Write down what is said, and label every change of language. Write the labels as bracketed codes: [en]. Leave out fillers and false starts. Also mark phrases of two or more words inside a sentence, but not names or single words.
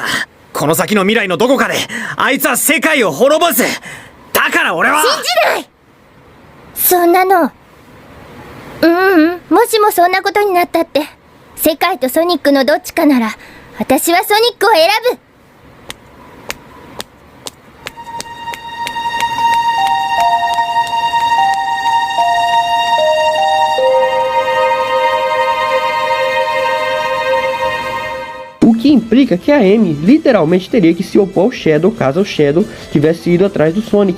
[ja] この先の未来のどこかであいつは世界を滅ぼす。だから俺は信じない。そんなの。もしもそんなことになったって世界とソニックのどっちかなら私はソニックを選ぶ。 [pt] O que implica que a Amy literalmente teria que se opor ao Shadow caso o Shadow tivesse ido atrás do Sonic.